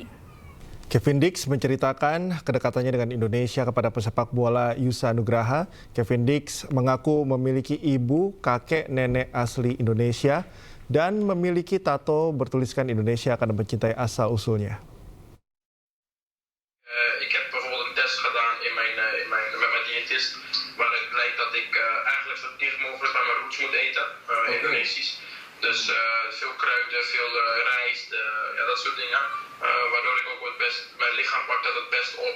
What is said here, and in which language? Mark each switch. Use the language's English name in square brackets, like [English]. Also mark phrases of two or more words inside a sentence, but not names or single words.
[Indonesian] Kevin Dix menceritakan kedekatannya dengan Indonesia kepada pesepak bola Yusa Nugraha. Kevin Dix mengaku memiliki ibu, kakek, nenek asli Indonesia. dan memiliki tato bertuliskan Indonesia karena mencintai asal-usulnya. [Dutch] Ik heb bijvoorbeeld een test gedaan met mijn diëtist, waaruit blijkt dat ik eigenlijk zo dicht mogelijk bij mijn roots moet eten, Indonesisch. Dus veel kruiden, veel rijst, dat soort dingen. Waardoor ik ook mijn lichaam pakt dat het best op.